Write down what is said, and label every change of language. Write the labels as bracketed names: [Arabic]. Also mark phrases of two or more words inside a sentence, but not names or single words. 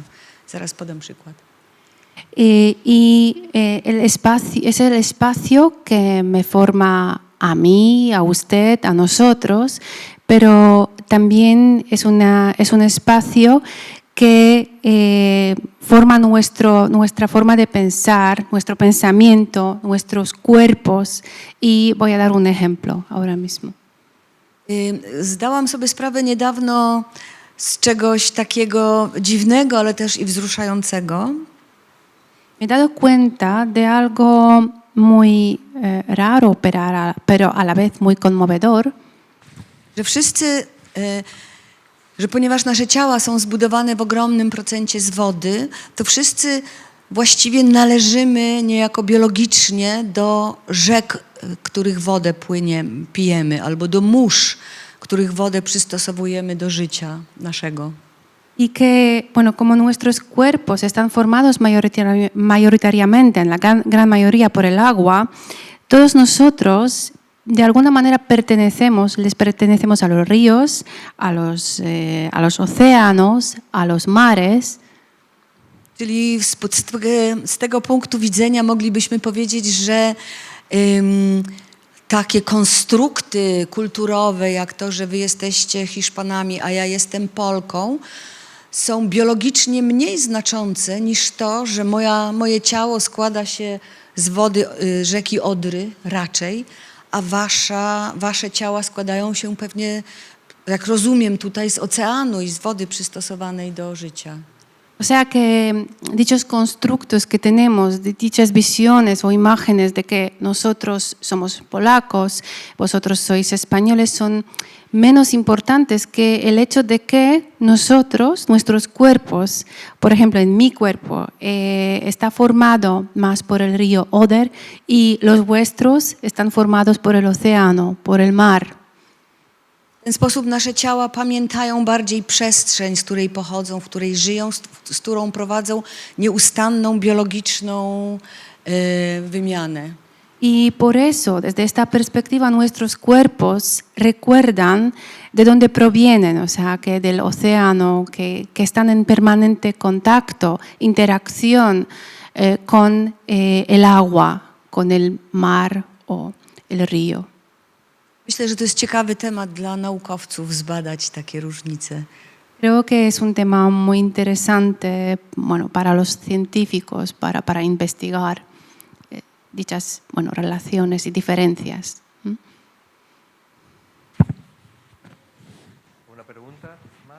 [Polish] Zaraz podam przykład. [Spanish] El espacio es el espacio que me forma a mí, a usted, a nosotros, pero también es un espacio que forma nuestra forma de pensar, nuestro pensamiento, nuestros cuerpos. Y voy a dar un ejemplo ahora mismo. [Polish] Zdałam sobie sprawę niedawno z czegoś takiego dziwnego, ale też i wzruszającego. [Spanish] Me he dado cuenta de algo muy raro, pero a la vez muy conmovedor. [Polish] Że ponieważ nasze ciała są zbudowane w ogromnym procencie z wody, to wszyscy właściwie należymy niejako biologicznie do rzek, których wodę pijemy, albo do mórz, których wodę przystosowujemy do życia naszego. [Spanish] Y que, bueno, como nuestros cuerpos están formados mayoritariamente, en la gran mayoría, por el agua, todos nosotros, de alguna manera, les pertenecemos a los ríos, a los océanos, a los mares. [Polish] Czyli z tego punktu widzenia moglibyśmy powiedzieć, że takie konstrukty kulturowe, jak to, że wy jesteście Hiszpanami, a ja jestem Polką, są biologicznie mniej znaczące niż to, że moje ciało składa się z wody rzeki Odry raczej, a wasze ciała składają się pewnie, jak rozumiem, tutaj z oceanu i z wody przystosowanej do życia. [Spanish] O sea que dichos constructos que tenemos, dichas visiones o imágenes de que nosotros somos polacos, vosotros sois españoles, son menos importantes que el hecho de que nosotros, nuestros cuerpos, por ejemplo, en mi cuerpo, está formado más por el río Oder y los vuestros están formados por el océano, por el mar. [Polish] W ten sposób nasze ciała pamiętają bardziej przestrzeń, z której pochodzą, w której żyją, z którą prowadzą nieustanną biologiczną wymianę. [Spanish] Y por eso, desde esta perspectiva, nuestros cuerpos recuerdan de dónde provienen, o sea, que del océano, que están en permanente contacto, interacción con el agua, con el mar o el río. [Polish] Myślę, że to jest ciekawy temat dla naukowców zbadać takie różnice. [Spanish] Creo que es un tema muy interesante, bueno, para los científicos, para investigar dichas, bueno, relaciones y diferencias. ¿Una pregunta más?